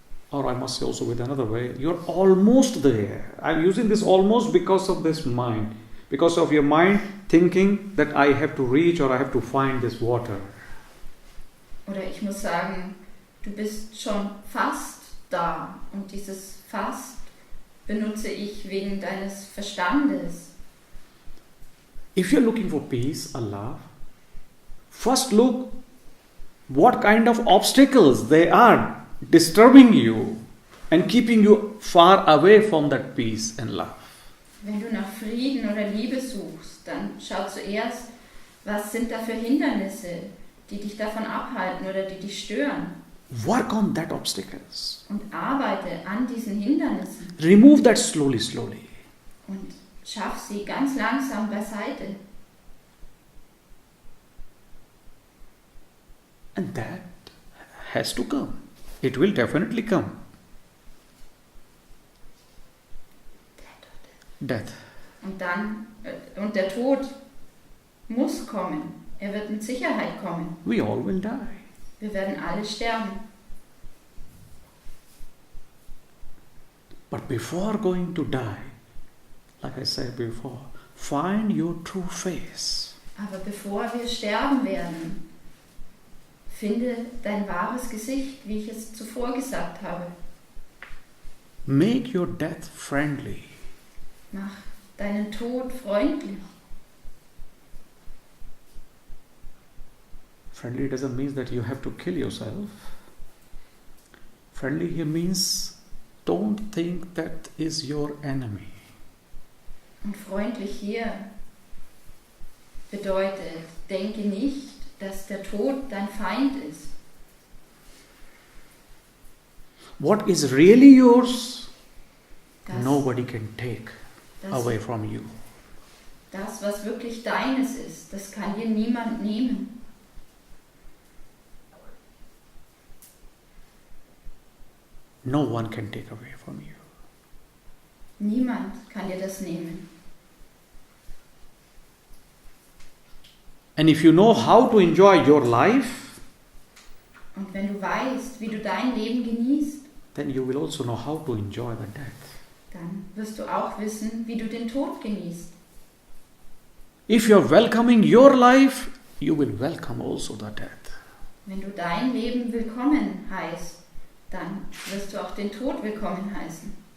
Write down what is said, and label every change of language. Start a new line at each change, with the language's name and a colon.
English: Or I must say also with another way, you're almost there. I'm using this almost because of this mind. Because of your mind thinking that I have to reach or I have to find this water.
German: Oder ich muss sagen, du bist schon fast da. Und dieses fast benutze ich wegen deines Verstandes.
English: If you're looking for peace, Allah, first look what kind of obstacles they are disturbing you and keeping you far away from that peace and love.
German: Wenn du nach Frieden oder Liebe suchst, dann schau zuerst, was sind da für Hindernisse, die dich davon abhalten oder die dich stören.
English: Work on that obstacles.
German: Und arbeite an diesen Hindernissen
English: Remove that slowly, slowly.
German: und schaff sie ganz langsam beiseite.
English: And that has to come. It will definitely come. Death.
German: Und der Tod muss kommen. Er wird mit Sicherheit kommen.
English: We all will die.
German: Wir werden alle sterben.
English: But before going to die, like I said before, find your true face.
German: Aber bevor wir sterben werden, finde dein wahres Gesicht, wie ich es zuvor gesagt habe.
English: Make your death friendly.
German: Mach deinen Tod freundlich.
English: Friendly doesn't mean that you have to kill yourself. Friendly here means don't think that is your enemy.
German: Und freundlich hier bedeutet, denke nicht, dass der Tod dein Feind ist.
English: What is really yours,
German: Das,
English: nobody can take
German: das,
English: away from you.
German: das, was wirklich deines ist, das kann dir niemand nehmen.
English: No one can take away from you.
German: Niemand kann dir das nehmen.
English: And if you know how to enjoy your life,
German: Und wenn du weißt, wie du dein Leben genießt,
English: then you will also know how to enjoy the death.
German: dann wirst du auch wissen, wie du den Tod genießt.
English: If you're welcoming your life, you will welcome also the death.
German: Wenn du dein Leben willkommen heißt, dann wirst du auch den Tod willkommen heißen.